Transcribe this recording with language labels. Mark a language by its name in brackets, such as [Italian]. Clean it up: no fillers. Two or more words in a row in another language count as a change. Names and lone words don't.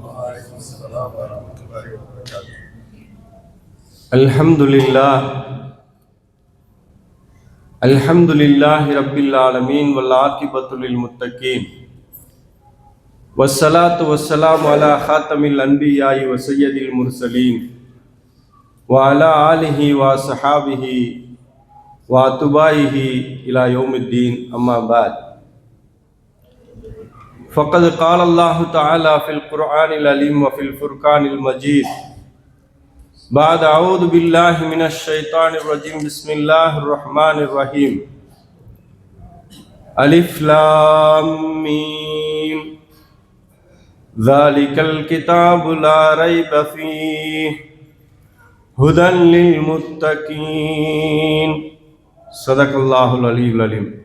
[Arabic] الحمد لله رب العالمين والعاقبة للمتقين والصلاة والسلام على خاتم الأنبياء وسيد المرسلين وعلى آله وصحبه وأتباعه إلى يوم الدين. أما بعد. فقد قال الله تعالى في القرآن العليم وفي الفرقان المجيد بعد أعوذ بالله من الشيطان الرجيم بسم الله الرحمن الرحيم ألف لام ميم ذلك الكتاب لا ريب فيه هدى للمتقين صدق الله العلي العليم.